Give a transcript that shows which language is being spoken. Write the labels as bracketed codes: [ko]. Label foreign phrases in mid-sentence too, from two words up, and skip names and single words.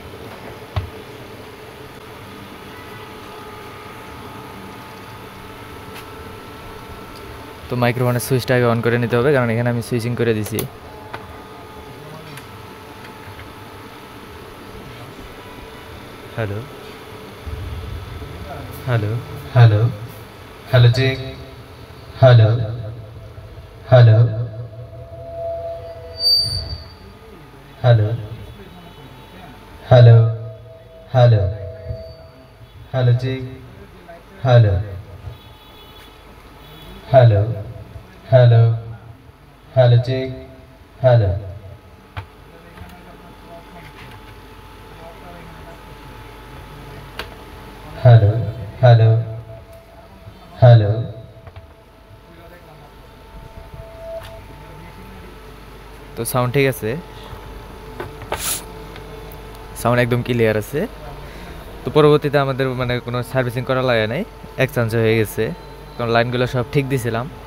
[bn] তো মাইক্রোফোনের সুইচটা আগে অন করে নিতে হবে, কারণ এখানে আমি সুইচিং করে দিছি। [en] hello hello Hello. Hello, Jake. Hello. Hello. Hello. Hello. Hello. Hello, Jake. Hello. Hello. Hello. Hello, Jake. Hello. Hello. Hello. Hello. [bn] তো সাউন্ড ঠিক আছে, সাউন্ড একদম ক্লিয়ার আছে। তো পরবর্তীতে আমাদের মানে কোনো সার্ভিসিং করা লাগে নাই, এক্সচেঞ্জ হয়ে গেছে, কারণ লাইনগুলো সব ঠিক দিছিলাম।